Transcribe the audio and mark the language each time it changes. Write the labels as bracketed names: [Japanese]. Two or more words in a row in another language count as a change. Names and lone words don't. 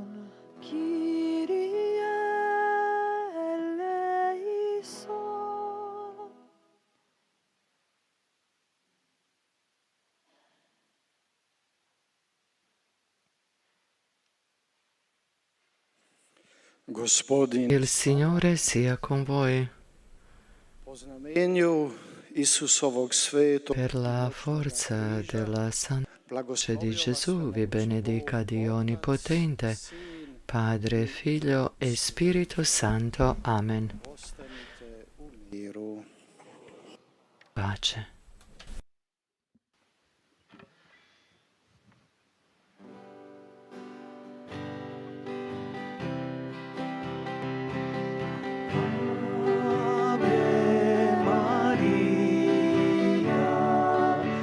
[Greek] Kyrie eleison. [Croatian] Gospodin, [Italian] Il Signore sia con voi. [Croatian] po znamenju Isusovog svetog [Italian] Per la forza della Santa Croce di Gesù vi benedica Dio Onnipotente, Padre, Figlio e Spirito Santo. Amen. [Croatian] ostanite u miru. [Italian] Pace. [Latin] Ave Maria,